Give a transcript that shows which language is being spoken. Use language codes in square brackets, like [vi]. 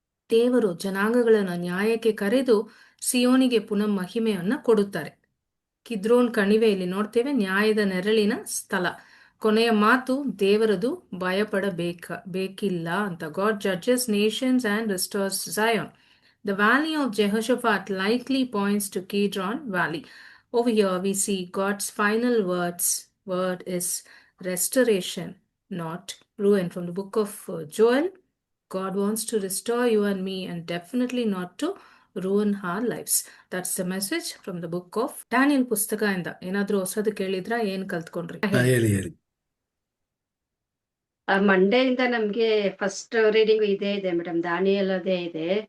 [kn] ದೇವರು ಜನಾಂಗಗಳನ್ನು ನ್ಯಾಯಕ್ಕೆ ಕರೆದು ಸಿಯೋನಿಗೆ ಪುನಃ ಮಹಿಮೆಯನ್ನ ಕೊಡುತ್ತಾರೆ. ಕಿದ್ರೋನ್ ಕಣಿವೆಯಲ್ಲಿ ನೋಡ್ತೇವೆ, ನ್ಯಾಯದ ನೆರಳಿನ ಸ್ಥಳ. ಕೊನೆಯ ಮಾತು ದೇವರದು, ಬೇಕಿಲ್ಲ ಅಂತ. [en] God judges nations and restores Zion. The valley of Jehoshaphat likely points to Kidron Valley. Over here we see God's final word is restoration, not ruin. From the book of Joel, God wants to restore you and me and definitely not to ruin our lives. That's the message from the book of Daniel [kn] ಪುಸ್ತಕ ಇಂದ. ಏನಾದ್ರೂ ಹೊಸದು ಕೇಳಿದ್ರ, ಏನ್ ಕಲ್ತ್ಕೊಂಡ್ರಿ? ಹೇಳಿ. ಮಂಡೆಯಿಂದ ನಮ್ಗೆ first reading ಇದೇ ಇದೆ ಮೇಡಮ್, ದಾನಿಯಲ್ ಅದೇ ಇದೆ.